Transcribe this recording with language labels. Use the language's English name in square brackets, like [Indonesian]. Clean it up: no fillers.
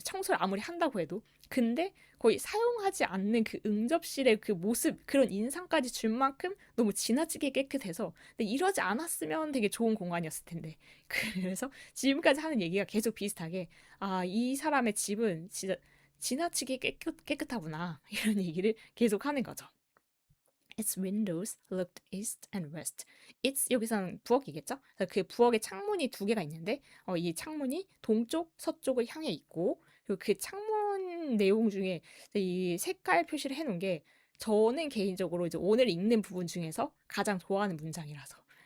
[Korean] 청소를 아무리 한다고 해도. 근데 거의 사용하지 않는 그 응접실의 그 모습, 그런 인상까지 줄 만큼 너무 지나치게 깨끗해서 근데 이러지 않았으면 되게 좋은 공간이었을 텐데. 그래서 지금까지 하는 얘기가 계속 비슷하게 이 사람의 집은 진짜 지나치게 깨끗하구나. 이런 얘기를 계속 하는 거죠. [English] Its windows looked east and west. [Korean] Its 여기서는 부엌이겠죠? 그래서 그 부엌에 창문이 두 개가 있는데 이 창문이 동쪽, 서쪽을 향해 있고 그리고 그 창문 내용 중에 이 색깔 표시를 해놓은 게 저는 개인적으로 이제 오늘 읽는 부분 중에서 가장 좋아하는 문장이라서